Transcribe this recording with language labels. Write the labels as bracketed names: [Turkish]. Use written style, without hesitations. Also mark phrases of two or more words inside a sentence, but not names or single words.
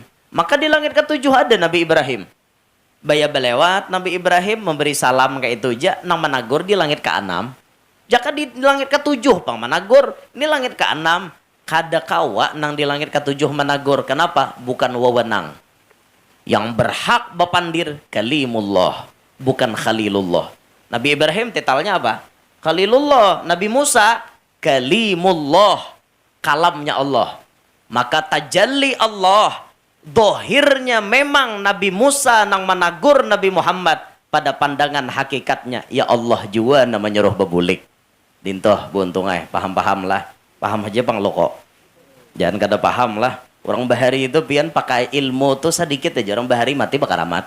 [Banjar] Maka di langit ke-7 ada Nabi Ibrahim. Baya belewat Nabi Ibrahim memberi salam kayak itu aja nang managur di langit ke-6. Jaka di langit ke-7 pang managur, ini langit ke-6 kada kawa nang di langit ke-7 managur. Kenapa? Bukan wewenang. Yang berhak bapandir kalimullah, bukan khalilullah. Nabi Ibrahim titalnya apa? Khalilullah. Nabi Musa kalimullah, kalamnya Allah. Maka tajalli Allah, dohirnya memang Nabi Musa nang menagur Nabi Muhammad, pada pandangan hakikatnya ya Allah jua namanya roh bebulik. Dintoh buntungai, paham-paham lah. Paham aja pang loko. Jangan kada paham lah. Orang bahari itu pian pakai ilmu tuh sedikit aja. Orang bahari mati bakal amat.